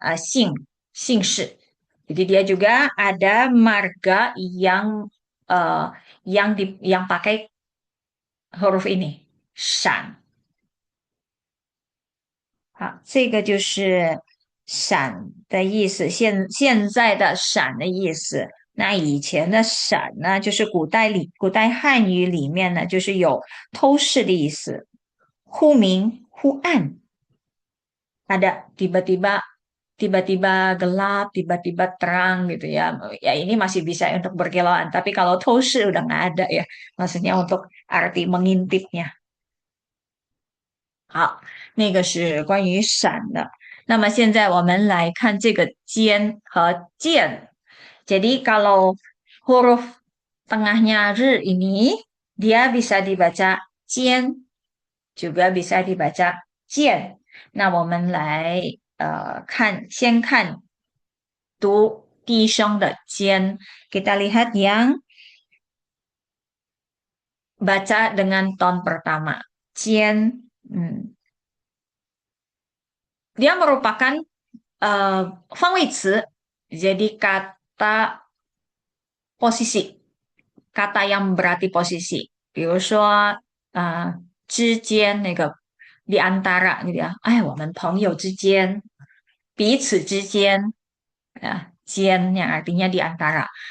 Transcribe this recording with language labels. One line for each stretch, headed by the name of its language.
Chinese: 然后第八个是姓氏，
Indonesian: jadi dia juga ada marga yang pakai huruf ini 闪。
Chinese: 好，这个就是"闪"的意思，现在的"闪"的意思。那以前的"闪"呢，就是古代汉语里面呢，就是有偷视的意思，忽明忽暗，
Indonesian: ada tiba-tiba gelap, tiba-tiba terang gitu ya. Ya ini masih bisa untuk berkilauan, tapi kalau 偷视 udah nggak ada ya. Maksudnya untuk arti mengintipnya。
Chinese: 好，那个是关于"闪"的。那么现在我们来看这个尖和剑。
Indonesian: Jadi kalau huruf tengahnya r ini dia bisa dibaca jian, juga bisa dibaca jian.
Chinese: 那我们来先看读低声的尖。
Indonesian: Kita lihat yang baca dengan ton pertama. Jian. Dia merupakan uh, 方位词, jadi kata posisi, kata yang berarti posisi.
Chinese: 比如说之间那个
Indonesian: di antara gitu ya.
Chinese: 哎，我们朋友之间，彼此之间，间
Indonesian: yang artinya di antara.